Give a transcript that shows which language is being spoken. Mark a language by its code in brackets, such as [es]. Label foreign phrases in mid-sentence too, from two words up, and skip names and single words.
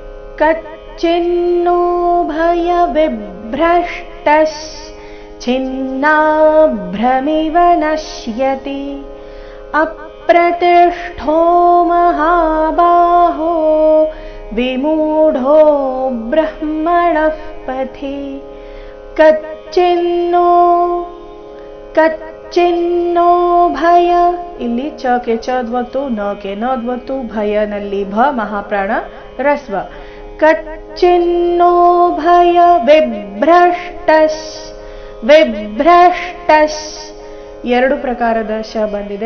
[sa] कच्चिन्नो भयविभ्रष्टश्चिन्नाभ्रमिव नश्यति अप्रतिष्ठो महाबाहो विमूढो ब्रह्मणः पथि। ಕಚ್ಚಿನ್ನೋ ಭಯ, [kn] ಇಲ್ಲಿ ಚಕ್ಕೆ ಚದ್ವತ್ತು, ನಕ್ಕೆ ನದ್ವತ್ತು, ಭಯನಲ್ಲಿ ಭ ಮಹಾಪ್ರಾಣ ರಸ್ವ. [sa] ಕಚ್ಚಿನ್ನೋ ಭಯ ವಿಭ್ರಷ್ಟಸ್, [kn] ವಿಭ್ರಷ್ಟಸ್ ಎರಡು ಪ್ರಕಾರದ ಶ ಬಂದಿದೆ.